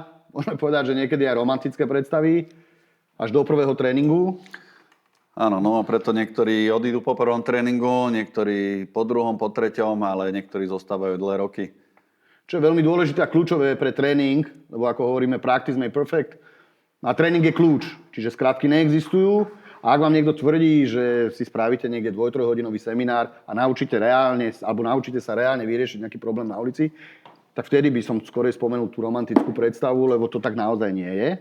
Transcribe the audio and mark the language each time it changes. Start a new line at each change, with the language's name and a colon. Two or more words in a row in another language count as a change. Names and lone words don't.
Slovak: Môžeme povedať, že niekedy aj romantické predstavy až do prvého tréningu. Áno, no preto niektorí odídu po prvom tréningu, niektorí po druhom, po treťom, ale niektorí zostávajú dlhé roky. Čo je veľmi dôležité a kľúčové pre tréning, lebo ako hovoríme,
English: practice make perfect.
Slovak: A tréning je kľúč, čiže skratky neexistujú. A ak vám niekto tvrdí, že si spravíte niekde 2-3 hodinový seminár a naučíte sa reálne vyriešiť nejaký problém na ulici, tak vtedy by som skôr spomenul tú romantickú predstavu, lebo to tak naozaj nie je.